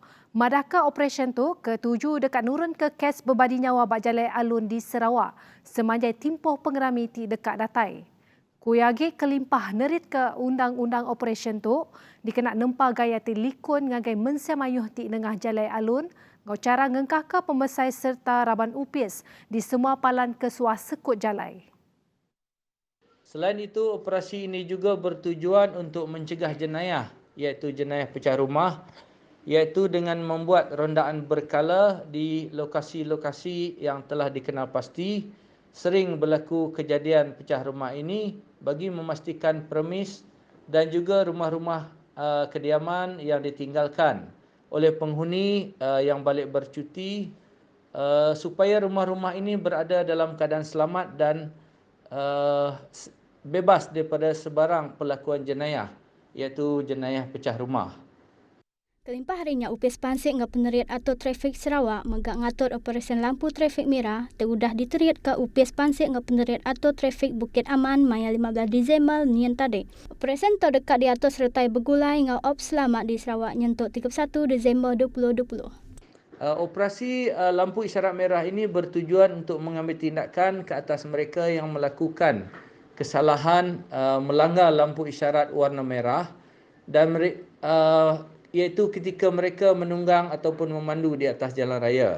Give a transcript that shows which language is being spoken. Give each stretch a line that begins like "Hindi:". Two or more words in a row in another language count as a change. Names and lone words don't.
Iban: Madah ke operasi tu, ketujuh dekat nurun ke kes berbadi nyawa bak jalai alun di Sarawak semanjai timpoh pengerami ti dekat datai. Kuyagi kelimpah nerit ke undang-undang operasi tu, dikena nempa gaya ti likun ngagai mensiamayuh ti nengah jalai alun, ngau cara ngengkah ke pemesai serta raban upis di semua palan kesuah sekut jalai.
Malay: Selain itu, operasi ini juga bertujuan untuk mencegah jenayah, iaitu jenayah pecah rumah, iaitu dengan membuat rondaan berkala di lokasi-lokasi yang telah dikenal pasti sering berlaku kejadian pecah rumah ini bagi memastikan premis dan juga rumah-rumah kediaman yang ditinggalkan oleh penghuni yang balik bercuti supaya rumah-rumah ini berada dalam keadaan selamat dan bebas daripada sebarang pelakuan jenayah, iaitu jenayah pecah rumah.
Iban: Kelimpah harinya UPS Pansik dengan Peneriat Atur Trafik Sarawak megak ngatur operasi lampu trafik merah terudah diteriat ke UPS Pansik dengan Peneriat Atur Trafik Bukit Aman maya 15 Disember nian tadi. Operasi terdekat diatur sertai bergulai dengan Ops Selamat di Sarawak nyentuk 31 Disember 2020.
Malay: Operasi lampu isyarat merah ini bertujuan untuk mengambil tindakan ke atas mereka yang melakukan kesalahan melanggar lampu isyarat warna merah dan iaitu ketika mereka menunggang ataupun memandu di atas jalan raya.